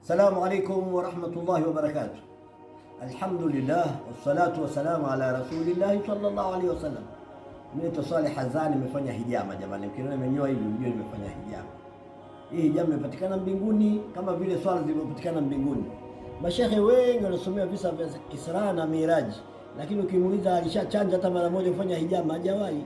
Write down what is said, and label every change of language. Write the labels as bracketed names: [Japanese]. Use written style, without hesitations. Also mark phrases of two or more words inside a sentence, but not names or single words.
[Arabic] السلام عليكم ورحمة الله وبركاته. الحمد لله والصلاة والسلام على رسول الله صلى الله عليه وسلم. [Swahili] Mimi Saleh Hazani nimefanya hijama jamani, ukiona nimenyoa hivi mjue nimefanya hijama. Hii hijama imepatikana mbinguni kama vile swala zilizopatikana mbinguni. Mashehe wengi wanasomea visa vya Isra na Miraji, lakini ukimuuliza alishachanja hata mara moja kufanya hijama hajawahi.